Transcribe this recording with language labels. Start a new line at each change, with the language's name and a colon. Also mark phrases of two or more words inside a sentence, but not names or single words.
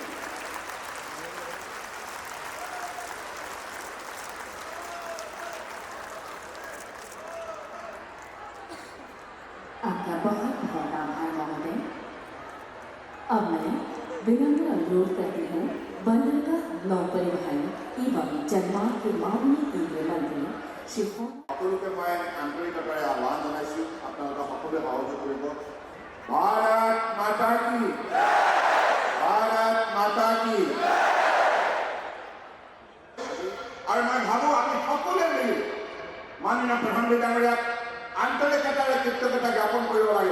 Hindi: आपका बहुत बहुत आभार महोदय। अब मैं विनम्र अनुरोध करती हूँ बंदरगाह नौपरिवहन एवं जलमार्ग के मामले केंद्रीय मंत्री श्री
Assamese: সকলোকে মই আন্তৰিকতাৰে আহ্বান জনাইছোঁ আপোনালোকে সকলোৱে সহযোগ কৰিব।
Hindi: भारत माता की भारत माता की।
Assamese: আৰু মই ভাবোঁ আমি সকলোৱে মিলি মাননীয় প্ৰধানমন্ত্ৰী ডাঙৰীয়াক আন্তৰিকতাৰে কৃতজ্ঞতা জ্ঞাপন কৰিব লাগে।